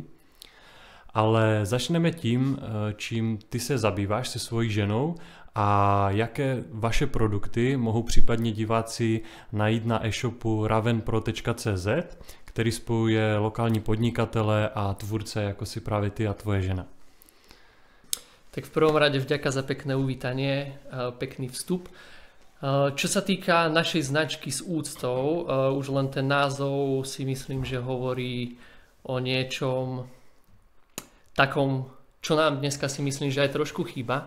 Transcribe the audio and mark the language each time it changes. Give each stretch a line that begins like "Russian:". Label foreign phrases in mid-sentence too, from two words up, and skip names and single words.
Czech: Ale začneme tím, čím ty se zabýváš se svojí ženou a jaké vaše produkty mohou případně diváci najít na e-shopu ravenpro.cz, který spojuje lokální podnikatele a tvůrce, jako si právě ty a tvoje žena.
Slovak: Tak v prvom rade vďaka za pekné uvítanie, pekný vstup. Čo sa týka našej značky S úctou, už len ten názov si myslím, že hovorí o niečom takom, čo nám dneska si myslím, že aj trošku chýba.